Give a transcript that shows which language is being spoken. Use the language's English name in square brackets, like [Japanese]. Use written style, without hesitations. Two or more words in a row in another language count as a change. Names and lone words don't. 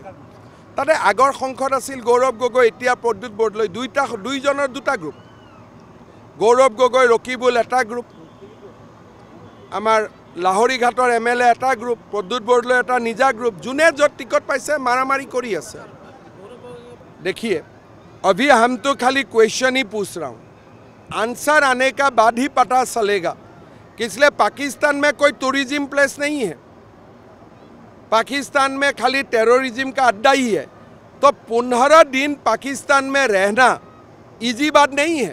[Assamese] তাতে আগৰ সংসদ আছিল গৌৰৱ গগৈ, এতিয়া প্ৰদ্যুৎ বৰদলৈ। দুইজনৰ দুটা গ্ৰুপ। গৌৰৱ গগৈ, ৰকিবুল এটা গ্ৰুপ, আমাৰ লাহৰীঘাটৰ MLA এটা গ্ৰুপ, প্ৰদ্যুৎ বৰদলৈ এটা নিজা গ্ৰুপ। যোনে য'ত টিকট পাইছে মাৰামাৰি কৰি আছে। [Hindi] देखिए, अभी हम तो खाली क्वेश्चन ही पूछ रहा हूँ, आंसर आने का बाद ही पता चलेगा। इसलिए पाकिस्तान में कोई [English] tourism place [Hindi] नहीं है, पाकिस्तान में खाली टेररिज्म का अड्डा ही है। तो 15 दिन पाकिस्तान में रहना इजी बात नहीं है।